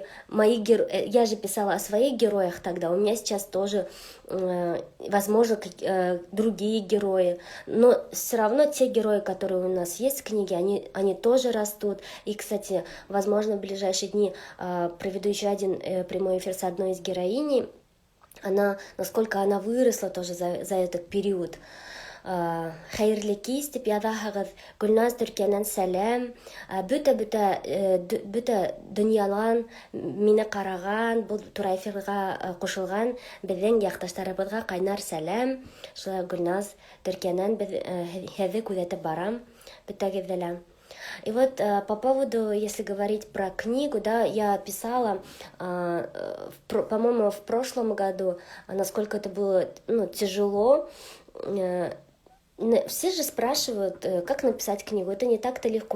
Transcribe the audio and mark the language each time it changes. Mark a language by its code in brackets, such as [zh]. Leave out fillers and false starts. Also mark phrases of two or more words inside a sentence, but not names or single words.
[ru] Я же писала о своих героях тогда, у меня сейчас тоже, возможно, другие герои, но все равно те герои, которые у нас есть в книге, они тоже растут. И, кстати, возможно, в ближайшие дни проведу еще один прямой эфир с одной из героиней. Насколько она выросла тоже за этот период. [ba] Хәйерле кис дип яҙаһығыҙ. Гөлназ Төркиянән сәләм. Бөтә донъянан мине ҡараған, был тура эфирға ҡушылған беҙҙең яҡташтарыбыҙға ҡайнар сәләм. Шулай Гөлназ Төркиянән һеҙҙе күҙәтеп барам бөтәгеҙҙе лә. [ru] И вот по поводу, если говорить про книгу, да, я писала, по-моему, в прошлом году, насколько это было тяжело. Все же спрашивают, как написать книгу. Это не так-то легко.